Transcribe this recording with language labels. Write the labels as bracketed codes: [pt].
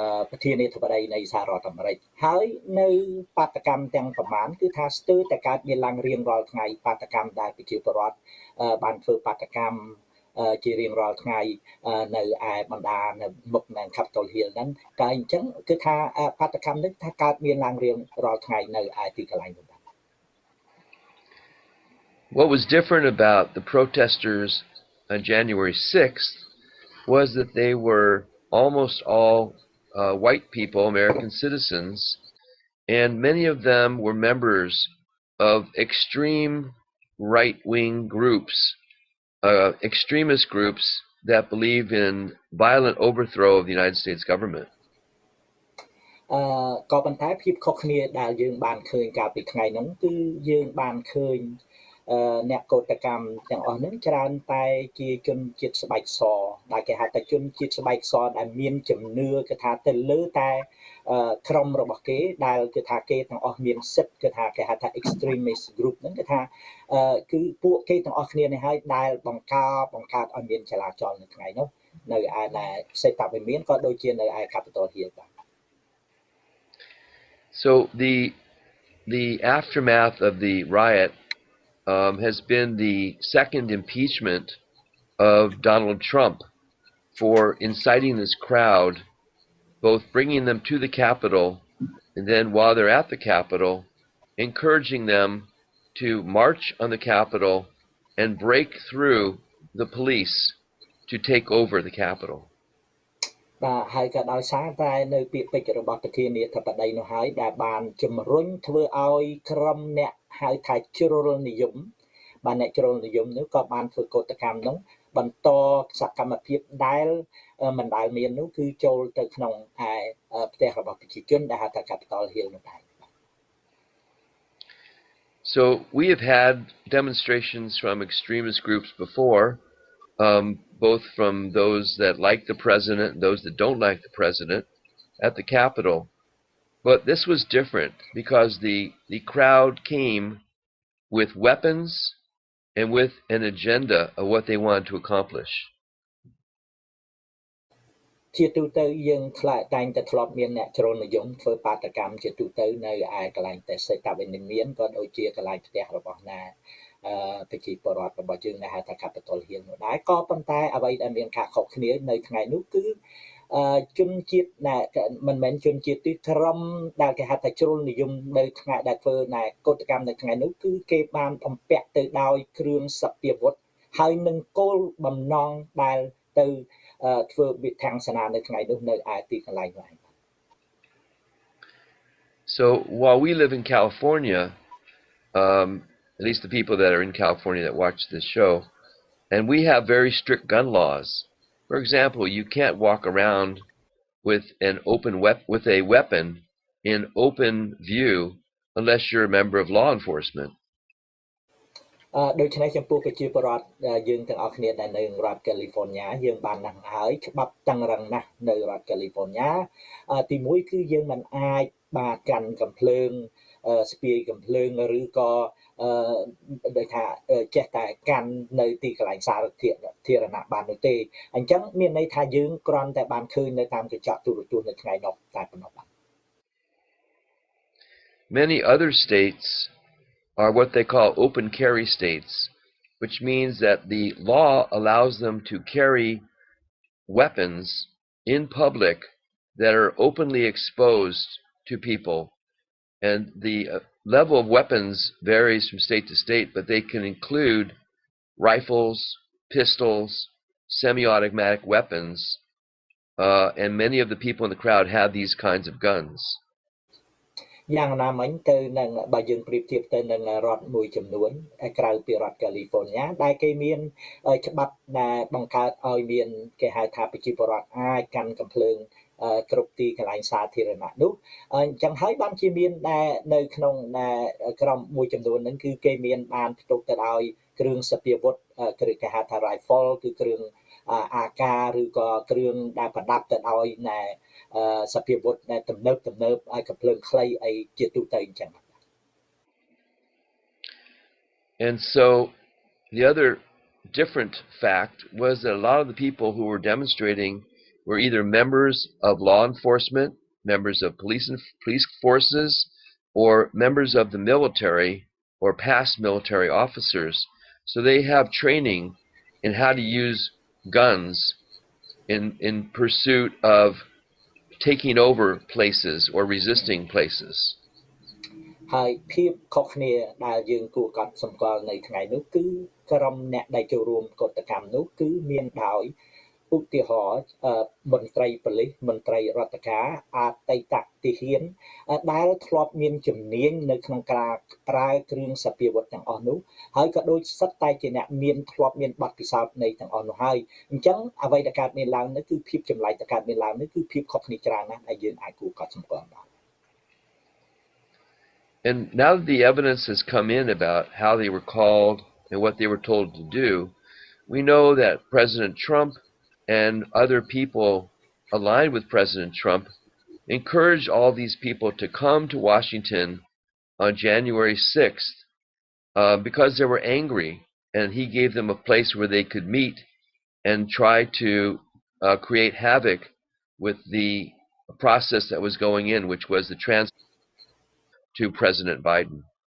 [km] ប្រធានាធិបតីនៃសហរដ្ឋអាមេរិកហើយនៅបាតកម្មទាំងប្រមាណគឺថាស្ទើរតែកើតមានឡើងរៀងរាល់ថ្ងៃបាតកម្មដែលប្រជាពលរដ្ឋបានធ្វើបាតកម្មជារៀងរាល់ថ្ងៃនៅឯបណ្ដានៅមុខនៅ Capitol Hill ហ្នឹងតែអញ្ចឹងគឺថាបាតកម្មនេះថាកើតមានឡើងរៀងរាល់ថ្ងៃនៅឯទីកន្លែងនោះ [en] What was different about the protesters on January 6th was that they were almost all white people, American citizens, and many of them were members of extreme right-wing groups, extremist groups that believe in violent overthrow of the United States government. [km] ក៏ប៉ុន្តែភាពខុសគ្នាដែលយើងបានឃើញកាលពីថ្ងៃហ្នឹងគឺយើងបានឃើញអ្នកកោតកម្មទាំងអស់ហ្នឹងច្រើនតែជាជនជាតិស្បែកសដែលគេហៅថាជនជាតិស្បែកសដែលមានជំនឿគេថាទៅលើតែក្រុមរបស់គេដែលគេថាគេទាំងអស់មានសិទ្ធិគេថាគេហៅថា extremist group ហ្នឹងគេថាគឺពួកគេទាំងអស់គ្នានេះហើយដែលបង្កើតឲ្យមានចលាចលនៅថ្ងៃនោះនៅឯសេតវិមានក៏ដូចជានៅឯ Capitol Hill បាទ [en] So the aftermath of the riot has been the second impeachment of Donald Trump for inciting this crowd, both bringing them to the Capitol and then while they're at the Capitol, encouraging them to march on the Capitol and break through the police to take over the Capitol. [km] បាទហើយក៏ដោយសារតែនៅពាក្យពេចន៍របស់ប្រធានាធិបតីនោះហើយដែលបានជំរុញធ្វើឲ្យក្រុមអ្នកហៅថាជ្រុលនិយមបាទអ្នកជ្រុលនិយមនោះក៏បានធ្វើកោតកម្មនោះបន្តសកម្មភាពដែលមិនដែលមាននោះគឺចូលទៅក្នុងឯផ្ទះរបស់ប្រជាជនដែលហៅថា Capitol Hill នោះដែរ [en] So we have had demonstrations from extremist groups before, both from those that like the president and those that don't like the president at the Capitol. But this was different because the crowd came with weapons and with an agenda of what they wanted to accomplish. [km] ជាទូទៅយើងតែងតែធ្លាប់មានអ្នកជ្រុលនិយមធ្វើបាតកម្មជាទូទៅនៅឯកន្លែងសេតវិមានក៏ដូចជាកន្លែងផ្ទះរបស់ ប្រជាពលរដ្ឋរបស់យើងដែលហៅថា Capitol Hill នោះដែរក៏ប៉ុន្តែអ្វីដែលមានការខុសគ្នានៅថ្ងៃនោះគឺជនជាតិមិនមែនជនជាតិទីក្រុមដែលគេហៅថាជ្រុលនិយមនៅថ្ងៃដែលធ្វើកោតកម្មនៅថ្ងៃនោះគឺគេបានបំពាក់ទៅដោយគ្រឿងសព្វាវុធហើយនឹងគោលបំណងដែលទៅធ្វើវិធានការនៅថ្ងៃនោះនៅឯទីកន្លែងនោះ [en] So while we live in California, at least the people that are in California that watch this show, and we have very strict gun laws. For example, you can't walk around with a weapon in open view unless you're a member of law enforcement. [km] ដូច្នេះចំពោះប្រជាពលរដ្ឋយើងទាំងអស់គ្នាដែលនៅរដ្ឋ California យើងបានដឹងហើយច្បាប់តឹងរឹងណាស់នៅរដ្ឋ California ទីមួយគឺយើងមិនអាចបាទកាន់កំភ្លើងស្ពាយកំភ្លើងឬក៏ដូចថាចេះតែកាន់នៅទីកន្លែងសាធារណៈបាននោះទេអញ្ចឹងមានន័យថាយើងគ្រាន់តែបានឃើញនៅតាមកញ្ចក់ទូរទស្សន៍នៅថ្ងៃនោះតែប៉ុណ្ណោះបាទ [en] Many other states are what they call open carry states, which means that the law allows them to carry weapons in public that are openly exposed to people. And the level of weapons varies from state to state, but they can include rifles, pistols, semi-automatic weapons, and many of the people in the crowd have these kinds of guns. [km] យ៉ាងណាមិញទៅនឹងបើយើងប្រៀបធៀបទៅនឹងរដ្ឋមួយចំនួនក្រៅពីរដ្ឋ California ដែលគេមានច្បាប់ដែលបង្កើតឲ្យមានគេហៅថាប្រជាពលរដ្ឋអាចកាន់កំភ្លើងគ្រប់ទីកន្លែងសាធារណៈនោះអញ្ចឹងហើយបានជាមានដែលនៅក្នុង ក្រុមមួយចំនួនហ្នឹងគឺគេមានបានផ្ទុកទៅដោយគ្រឿងសព្វាវុធគឺគេហៅថា rifle គឺគ្រឿងអាការឬក៏គ្រឿងដែលប្រដាប់ទៅដោយសព្វាវុធដែលទំនើបឲ្យកំភ្លើងខ្លីអីជាទូទៅអញ្ចឹង [en] And so the other different fact was that a lot of the people who were demonstrating were either members of law enforcement, members of police forces, or members of the military or past military officers. So they have training in how to use guns in pursuit of taking over places or resisting places. [km] ហើយភាពខុសគ្នាដែលយើងគួរកត់សម្គាល់នៅថ្ងៃនោះគឺក្រុមអ្នកដែលចូលរួមកតកម្មនោះគឺមានដោយឧទាហរណ៍មន្ត្រីប៉ូលីសមន្ត្រីរដ្ឋការអតីតទាហានដែលធ្លាប់មានជំនាញនៅក្នុងការប្រើគ្រឿងសព្វាវុធទាំងអស់នោះហើយក៏ដូចសិតតែជាអ្នកមានធ្លាប់មានបទពិសោធន៍នៃទាំងអស់នោះហើយអញ្ចឹងអ្វីដែលកើតមានឡើងនោះគឺភាពចម្លែកដែលកើតមានឡើងនោះគឺភាពខុសគ្នាច្រើនណាស់ដែលយើងអាចគួរកត់សម្គាល់បាន [en] And now that the evidence has come in about how they were called and what they were told to do, we know that President Trump and other people aligned with President Trump encouraged all these people to come to Washington on January 6th because they were angry, and he gave them a place where they could meet and try to create havoc with the process that was going in, which was the transfer to President Biden.